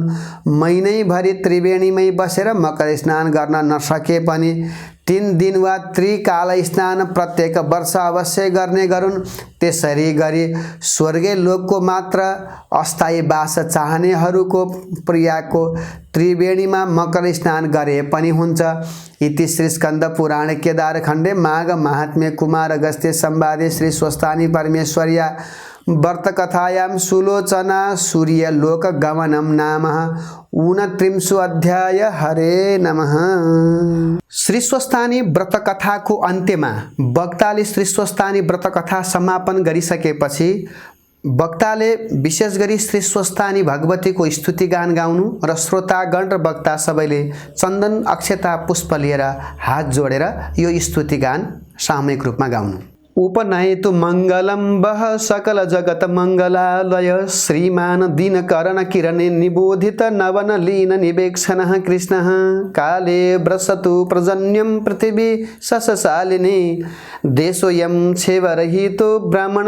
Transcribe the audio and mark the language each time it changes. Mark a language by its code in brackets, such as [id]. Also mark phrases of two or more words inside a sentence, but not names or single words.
[ne] महिनैभरि त्रिवेणीमै बसेर मकर स्नान गर्न नसके पनि 3 दिन वा त्रिकाल स्नान प्रत्येक वर्ष अवश्य गर्ने गरून्। त्यसरी गरी स्वर्गीय लोकको मात्र अस्थायी वास चाहनेहरूको प्रियाको त्रिवेणीमा मकर स्नान गरे पनि हुन्छ। [sa] इति श्री स्कंद पुराण केदारखण्डे माघ महात्म्य कुमार अगस्त्य संवादे श्री स्वस्थानी परमेश्वर्या व्रतकथायां सुलोचना सूर्यलोक गमनम नाम 29 अध्याय। हरे नमः। [ne] श्री स्वस्थानी व्रतकथाको अन्त्यमा वक्ताले श्री स्वस्थानी व्रतकथा समापन गरिसकेपछि वक्ताले विशेष गरी श्री स्वस्थानी भगवतीको स्तुतिगान गाउनु र श्रोतागण र वक्ता सबैले चन्दन अक्षता पुष्प लिएर हात जोडेर यो स्तुतिगान सामूहिक रूपमा गाउनु। [sa] उपनयतु मङ्गलं वः सकल जगत मङ्गलालय श्रीमान दीनकरण किरणे निबोधित नवन लीन निवेक्षणः कृष्णः काले व्रसतु प्रजन्यं पृथिवी शशशालिनी देशोऽयं छेवरहितो ब्राह्मण